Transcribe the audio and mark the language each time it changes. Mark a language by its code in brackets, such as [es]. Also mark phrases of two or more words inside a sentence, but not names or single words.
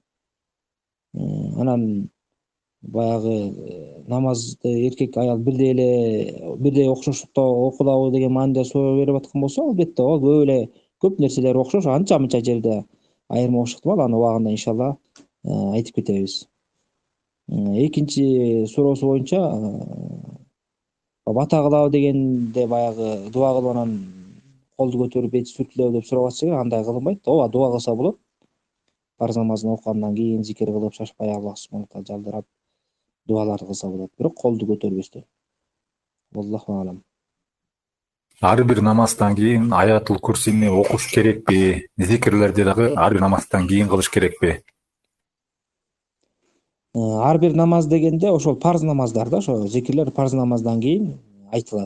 [ky] Анан баягы намазды эркек аял бирдей окшоштукта окулабы деген мааниде суроо берип аткан болсо, албетте ал көп нерселер окшош, анча-мынча жерде айырма болуш ыктымал, аны убагында иншалла айтып кетебиз. Экинчи суроосу боюнча бата кылабы дегенде баягы дуа кылып анан колду көтөрүп бет сүртүлөбү деп сурап атса, андай кылынбайт. Ооба, дуа кылса болот. Парз намазын окугандан кийин зикир кылып, шашпай [ar] الله سبحانه تعالى [ky] жалдырап дуалар кылса болот, бирок колду көтөрбөстөн. [ar] الله أعلم. [ky] Ар бир намаздан кийин аятул курсини окуш керекпи? Зикирлерди дагы ар бир намаздан кийин кылыш керекпи? Ар бир намаз дегенде ошол парз намаздар да, ошо зикирлер парз намаздан кийин айтылат.